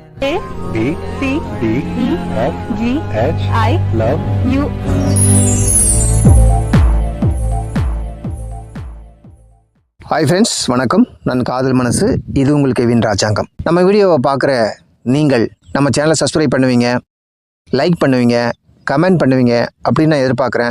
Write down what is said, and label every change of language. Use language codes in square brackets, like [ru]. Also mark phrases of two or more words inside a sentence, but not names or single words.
[en] A B C D E F G H I love U. Hi friends, [ta] வணக்கம். நான் காதல் மனசு. இது உங்களுக்கு கெவின் ராஜாங்கம். நம்ம வீடியோவை பார்க்குற நீங்கள் நம்ம சேனலை சப்ஸ்கிரைப் பண்ணுவீங்க, லைக் பண்ணுவீங்க, கமெண்ட் பண்ணுவீங்க அப்படின்னு நான் எதிர்பார்க்குறேன்.